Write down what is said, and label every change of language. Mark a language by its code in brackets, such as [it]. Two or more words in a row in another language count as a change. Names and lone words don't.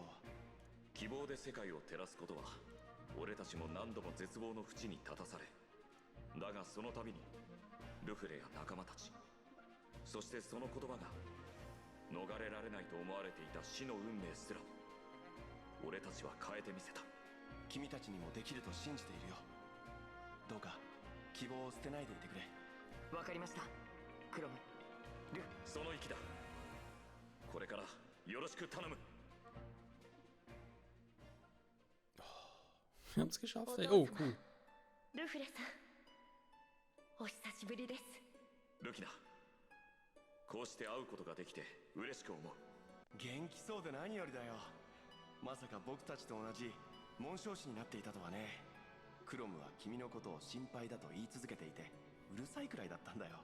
[ja] 希望で世界を照らすことは俺たちも何度も絶望の淵に立たされ、だがその度にルフレや仲間たち、そしてその言葉が逃れられないと思われていた死の運命すら俺たちは変えてみせた。君たちにもできると信じているよ。どうか希望を捨てないでいてくれ。わかりました。クロム、ル。その意気だ。これからよろしく頼む。 [de] Wir haben es geschafft, ey. [en] Oh, cool. [ja] ルフレさん、お久しぶりです。ルキナ、こうして会うことができて嬉しく思う。元気そうで何よりだよ。まさか僕たちと同じ紋章師になっていたとはね。クロムは君のことを心配だと言い続けていてうるさいくらいだったんだよ。